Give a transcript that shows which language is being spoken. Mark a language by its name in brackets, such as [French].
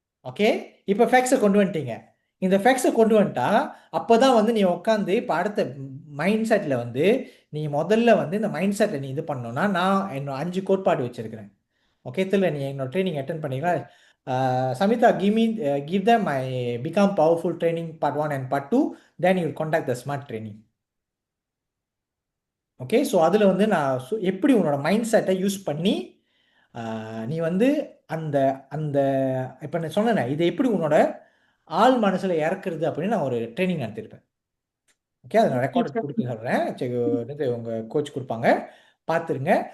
[Tamil] Okay, இப்போ ஃபேக்ட்ஸை கொண்டு வந்துட்டீங்க. இந்த ஃபேக்ட்ஸை கொண்டு வந்துட்டா அப்போதான் வந்து நீ உட்காந்து இப்போ அடுத்த மைண்ட் செட்டில் வந்து நீ முதல்ல வந்து இந்த மைண்ட் செட்டை நீ இது பண்ணணும்னா, நான் என்னோட 5 கோட்பாடு வச்சிருக்கிறேன். ஓகே, தெரியல நீ என்னோட ட்ரைனிங் அட்டென்ட் பண்ணிக்கலாம். [English] Samita, give them my Become Powerful training part 1 and part 2, then you contact the smart training. [Tamil] Okay, so அதில் வந்து நான் எப்படி உன்னோட மைண்ட் செட்டை யூஸ் பண்ணி நீ வந்து அந்த அந்த இப்போ நான் சொன்னேன் இதை எப்படி உன்னோட ஆள் மனசில் இறக்குறது அப்படின்னு நான் ஒரு ட்ரைனிங் நடத்திருப்பேன். ஓகே, அதை நான் ரெக்கார்ட் கொடுத்து சொல்கிறேன், உங்கள் கோச் கொடுப்பாங்க, பார்த்துருங்க.